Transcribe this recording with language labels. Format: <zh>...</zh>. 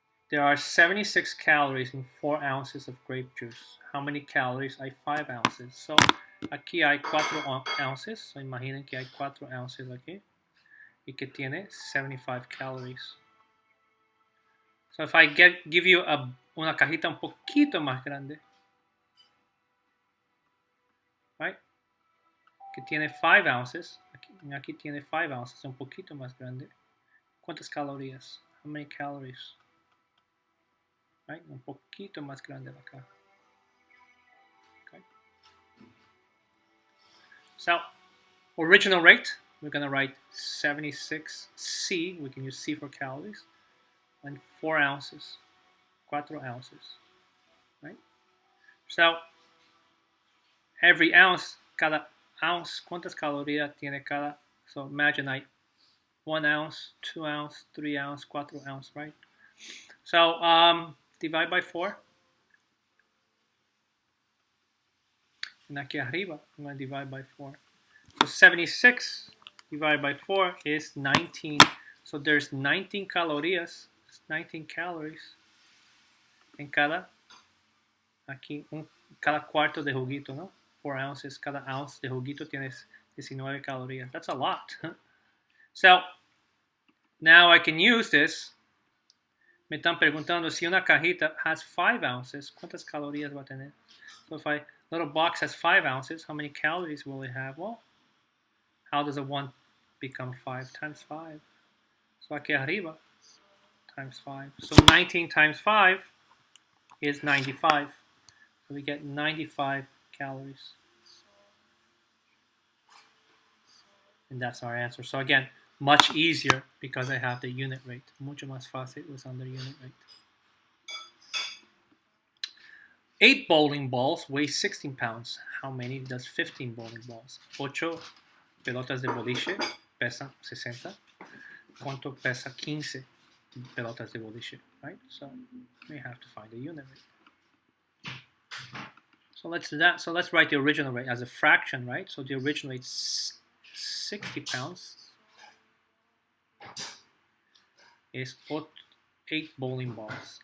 <en>There are 76 calories in 4 ounces of grape juice. How many calories hay 5 ounces?</en> <es>So, aquí hay 4 ounces. So, imaginen que hay 4 ounces aquí. Y que tiene 75 calories. So,</es> <en>if I give you</en> <es>una cajita un poquito más grande. Right? Que tiene 5 ounces. Aquí tiene 5 ounces, un poquito más grande. ¿Cuántas calorías?</es> <en>How many calories? Right?</en> <es>Un poquito más grande la caja. Okay.</es> <en>So, original rate, we're going to write 76C. We can use C for calories. And 4 ounces. 4 ounces. Right? So, every ounce,</en> <es>cada ounce, ¿cuántas calorías tiene cada?</es> <en>So, imagine 1 ounce, 2 ounce, 3 ounce, 4 ounce, right? So, divide by 4. And</en> <es>aquí arriba,</es> <en>I'm going to divide by 4. So 76 divided by 4 is 19. So there's</en> <es>19 calorías, 19 calories en cada, aquí, cada cuarto de juguito, ¿no? 4 ounces, cada ounce de juguito tienes 19 calorías.</es> <en>That's a lot. So now I can use this.</en> <es>Me están preguntando si una cajita has 5 ounces, ¿cuántas calorías va a tener?</es> <en>So if a little box has 5 ounces, how many calories will it have? Well, how does a 1 become 5 times 5? So</en> <es>aquí arriba,</es> <en>times 5. So 19 times 5 is 95. So we get 95 calories. And that's our answer. So again, much easier because I have the unit rate.</en> <es>Mucho más fácil usando unit rate.</es> <en>8 bowling balls weigh 16 pounds. How many does 15 bowling balls?</en> <es>8 pelotas de boliche pesan 60. ¿Cuánto pesa 15 pelotas de boliche?</es> <en>Right? So we have to find the unit rate. So let's do that. So let's write the original rate as a fraction, right? So the original rate is 60 pounds is 8 bowling balls.</en>